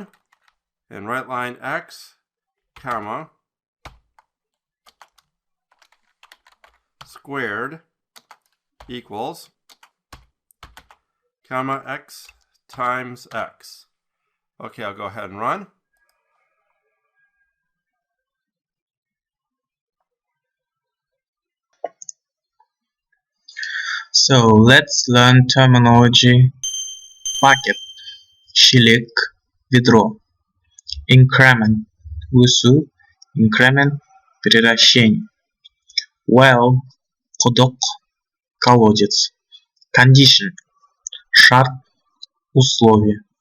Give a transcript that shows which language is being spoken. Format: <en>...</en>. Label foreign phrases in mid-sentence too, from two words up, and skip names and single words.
<en>And right line x, comma, squared equals, comma, x times x. Okay, I'll go ahead and run. So let's learn terminology. Bucket,</en> <kk>шелек, ведро.</kk> <en>Increment, өсу, increment, превращение. Well, құдық, колодец. Condition, шарт, условие.</en>